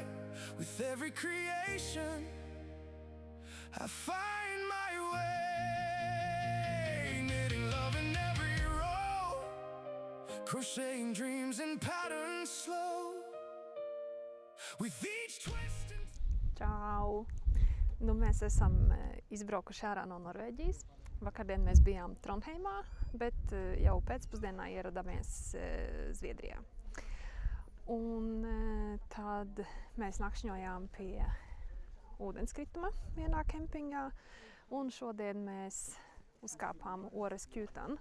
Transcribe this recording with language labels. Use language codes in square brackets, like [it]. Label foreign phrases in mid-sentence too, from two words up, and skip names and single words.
[en] With every creation, I find my way. Knitting love in every row, crocheting dreams and patterns slow. With each twist and [lv] Čau! Nu, mēs esam izbraukuši ārā no Norvēģijas. Vakardien mēs bijām Trondheimā, bet jau pēcpusdienā ieradāmies Zviedrijā. Un tad mēs nakšņojām pie ūdenskrituma vienā kempingā, un šodien mēs uzkāpām Ores Kjutan.